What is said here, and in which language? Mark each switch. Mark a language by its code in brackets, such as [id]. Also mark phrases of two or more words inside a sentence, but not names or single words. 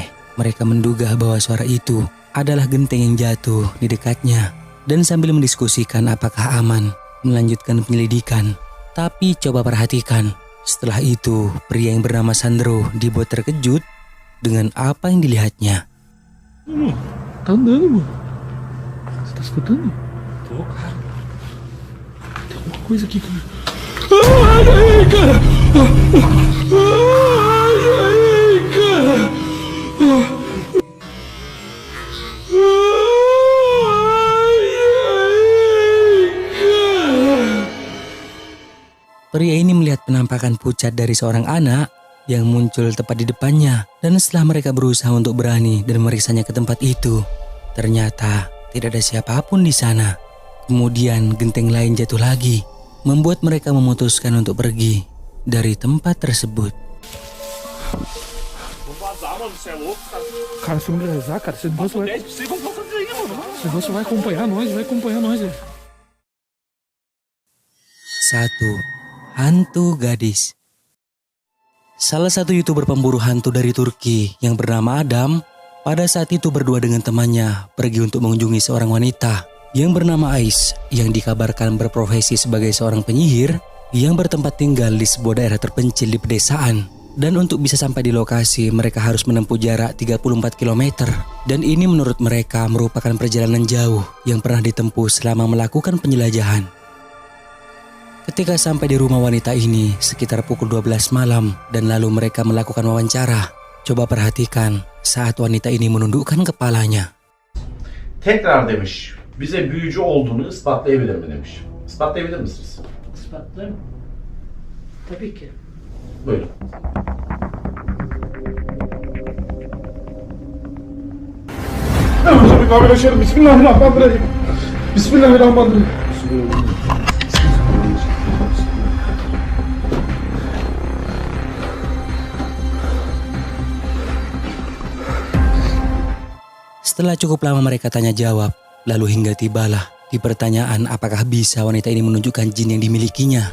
[id] Mereka menduga bahwa suara itu adalah genteng yang jatuh di dekatnya, dan sambil mendiskusikan apakah aman melanjutkan penyelidikan. Tapi coba perhatikan, setelah itu pria yang bernama Sandro dibuat terkejut dengan apa yang dilihatnya. [pt] Tá andando, mano. Você tá escutando? Tô, cara. Tem alguma coisa aqui, cara. Ai, ai, cara! Ai, ai, cara! Ai, ai, cara! [id] Pria ini melihat penampakan pucat dari seorang anak yang muncul tepat di depannya, dan setelah mereka berusaha untuk berani dan meriksanya ke tempat itu, ternyata tidak ada siapapun di sana. Kemudian genteng lain jatuh lagi, membuat mereka memutuskan untuk pergi dari tempat tersebut. [pt] Vamos vazar, mano. Você é louco, cara. Cara, se não rezar, cara, esse negócio vai. 10 possível, vamos fazer aí, mano. Esse negócio vai acompanhar nós, velho. [id] 1. Hantu gadis. Salah satu YouTuber pemburu hantu dari Turki yang bernama Adam pada saat itu berdua dengan temannya pergi untuk mengunjungi seorang wanita yang bernama Ais yang dikabarkan berprofesi sebagai seorang penyihir yang bertempat tinggal di sebuah daerah terpencil di pedesaan. Dan untuk bisa sampai di lokasi mereka harus menempuh jarak 34 km, dan ini menurut mereka merupakan perjalanan jauh yang pernah ditempuh selama melakukan penjelajahan. Ketika sampai di rumah wanita ini sekitar pukul 12 malam dan lalu mereka melakukan wawancara, coba perhatikan saat wanita ini menundukkan kepalanya. [tr] Tekrar demiş, bize büyücü olduğunu ispatlayabilir mi demiş. İspatlayabilir misiniz? Ispatlarım. Tabii ki. Buyurun. [ar] بسم الله الرحمن الرحيم. بسم الله الرحمن الرحيم. [id] Setelah cukup lama mereka tanya jawab, lalu hingga tibalah di pertanyaan apakah bisa wanita ini menunjukkan jin yang dimilikinya.